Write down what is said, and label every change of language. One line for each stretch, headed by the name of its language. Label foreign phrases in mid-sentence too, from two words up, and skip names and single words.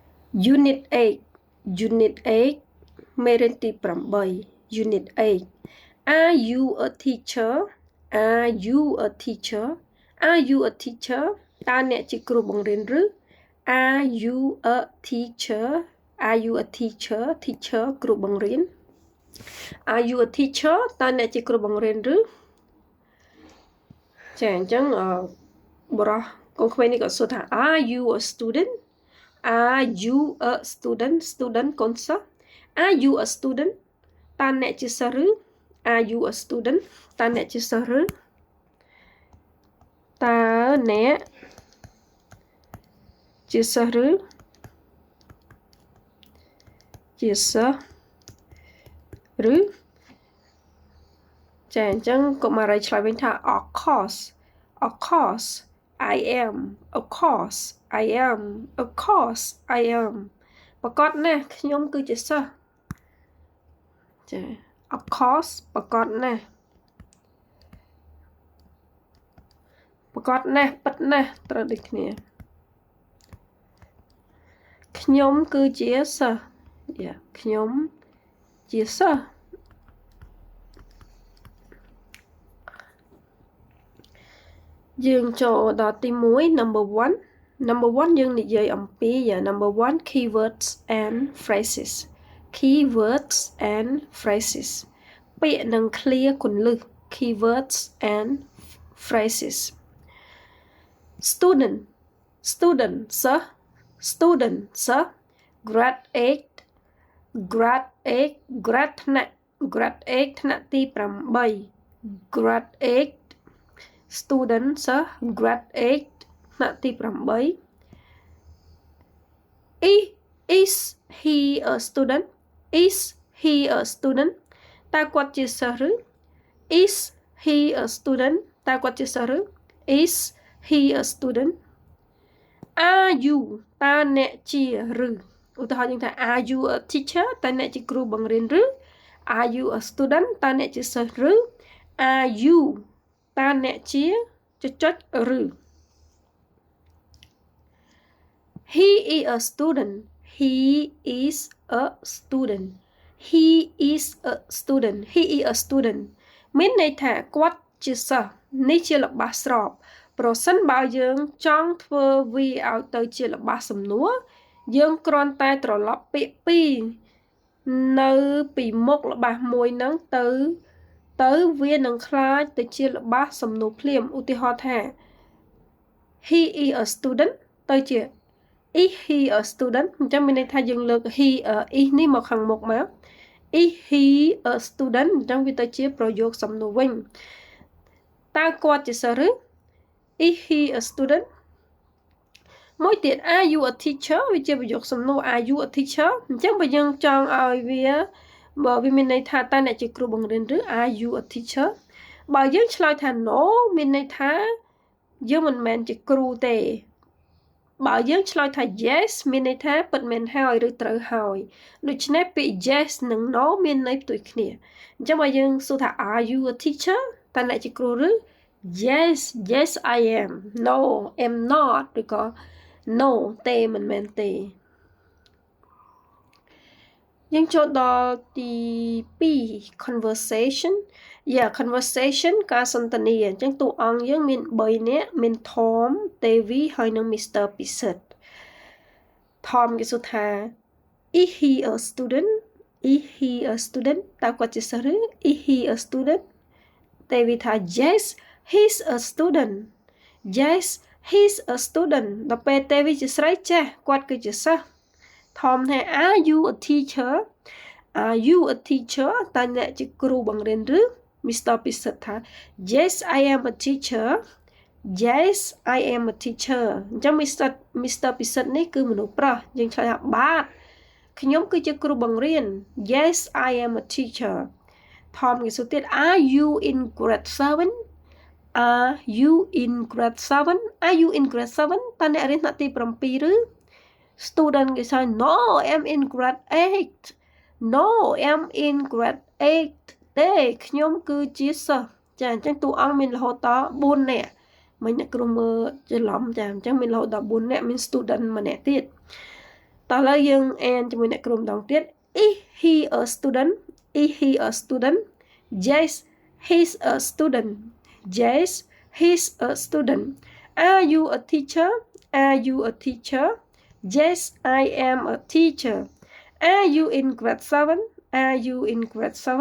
English: Unit 8 Unit 8
Khmer: មេរៀនទី8
English: Unit 8 Are you a teacher Are you a teacher Are you a teacher
Khmer: តើអ្នកជាគ្រូបង្រៀនឬ
English: Are you a teacher Are you a teacher Teacher
Khmer: គ្រូបង្រៀន
English: Are you a teacher
Khmer: តើអ្នកជាគ្រូបង្រៀនឬ ចាអញ្ចឹងបរោះកូនក្មេងនេះក៏សួរថា
English: Are you a student Are you a student Student
Khmer: កូនសិស្ស
English: Are you a student
Khmer: តើអ្នកជាសិស្សឬ
English: Are you a student
Khmer: តើអ្នកជាសិស្សឬតើអ្នក ជាសិស្សឬជាសិស្សឬចាអញ្ចឹងកុមារីឆ្លើយវិញថា
English: Of course I am Of course I am Of course I am
Khmer: ប្រកបណាស់ខ្ញុំគឺជាសិស្សចា
English: Of course
Khmer: ប្រកបណាស់ ប្រកបណាស់ពិតណាស់ត្រូវដូចគ្នាខ្ញុំគឺជាសិស្សខ្ញុំជាសិស្ស យើងចូលដល់ទី1 number 1 យើងនិយាយអំពី number
English: 1 keywords and phrases keywords and phrases
Khmer: ពាក្យនិងឃ្លាគន្លឹះ
English: keywords and phrases student សិស្ស student សិស្ស grade 8 grade ថ្នាក់ grade 8
Khmer: ថ្នាក់ទី8
English: grade 8 student សិស្ស grade 8
Khmer: ថ្នាក់ទី8
English: is he a student is he a student
Khmer: តើគាត់ជាសិស្សឬ
English: is he a student
Khmer: តើគាត់ជាសិស្សឬ
English: is he a student are you
Khmer: តើអ្នកជាឬឧទាហរណ៍យើងថា
English: are you a teacher
Khmer: តើអ្នកជាគ្រូបង្រៀនឬ
English: are you a student
Khmer: តើអ្នកជាសិស្សឬ
English: are you
Khmer: តើអ្នកជាឬ
English: he is a student he is a student he is a student he is a student
Khmer: មានន័យថាគាត់ជាសិស្សនេះជាល្បះស្របប្រសិនបើយើងចង់ធ្វើវាឲ្យទៅជាល្បះសំណួរយើងគ្រាន់តែត្រឡប់ពាក្យពីរនៅពីមុខល្បះមួយហ្នឹងទៅវា នឹងคล้ายទៅជាល្បះសំណួរភ្លាមឧទាហរណ៍ថា
English: he is a student
Khmer: ទៅជា
English: is he a student
Khmer: អញ្ចឹងមានន័យថាយើងលើក
English: he is
Khmer: នេះមកខាងមុខមក
English: is he a student
Khmer: អញ្ចឹងវាទៅជាប្រ យោគសំណួរវិញតើគាត់ជាសិស្សឬ
English: is he a student
Khmer: មួយទៀត
English: are you a teacher
Khmer: វាជាប្រយោគសំណួរ
English: are you a teacher
Khmer: អញ្ចឹងបើយើងចង់ ឲ្យវាមានន័យថាតើអ្នកជាគ្រូបង្រៀនឬ
English: are you a teacher
Khmer: បើយើងឆ្លើយថា no មានន័យថាយើងមិនមែន ជាគ្រូទេបើយើងឆ្លើយថា yes មានន័យថាពិតមែនហើយឬត្រូវហើយដូច្នេះពាក្យ yes និង no មានន័យផ្ទុយគ្នាអញ្ចឹងបើយើងសួរថា
English: are you a teacher
Khmer: តើអ្នកជាគ្រូឬ
English: yes I am no am not
Khmer: ឬក៏ no ទេមិនមែនទេ យើងចូលដល់ទី2
English: conversation conversation
Khmer: ការសន្ទនាអញ្ចឹងតួអង្គយើងមាន3នាក់មាន Tom Davy ហើយនិង Mr. Pisit Tom គេសួរថា
English: is he a student
Khmer: តើគាត់ជាសិស្សឬ
English: is he a student
Khmer: Davy ថា
English: yes he's a student
Khmer: ដល់ពេល Davy ជាស្រីចាស់គាត់គឺជាសិស្សTom ថា
English: are you a teacher
Khmer: តើអ្នកជាគ្រូបង្រៀនឬ Mr.
English: Pisit ថា yes I am a teacher អញ្ចឹង Mr.
Khmer: Pisit នេះគឺមនុស្សប្រុសយើងឆ្លើយថាបាទខ្ញុំគឺជាគ្រូបង្រៀន
English: yes I am a teacher
Khmer: Tom គេសួរទៀត
English: are you in grade 7 are you in grade 7
Khmer: តើអ្នករៀនថ្នាក់ទី7ឬstudent គេសួរ
English: no I'm in grade
Khmer: 8 ទេខ្ញុំគឺជាសិស្សចាអញ្ចឹងតួអង្គមានរហូតដល់4នាក់មិញអ្នកគ្រូមើលច្រឡំចាអញ្ចឹងមានរហូតដល់4នាក់មាន student ម្នាក់ទៀតតោះឥឡូវយើងអានជាមួយអ្នកគ្រូម្ដងទៀត
English: Is he a student? Is he a student? Yes, he's a student. Yes, he's a student. Are you a teacher? Are you a teacher? Yes, I am a teacher. Are you in grade 7? Are you in grade 7?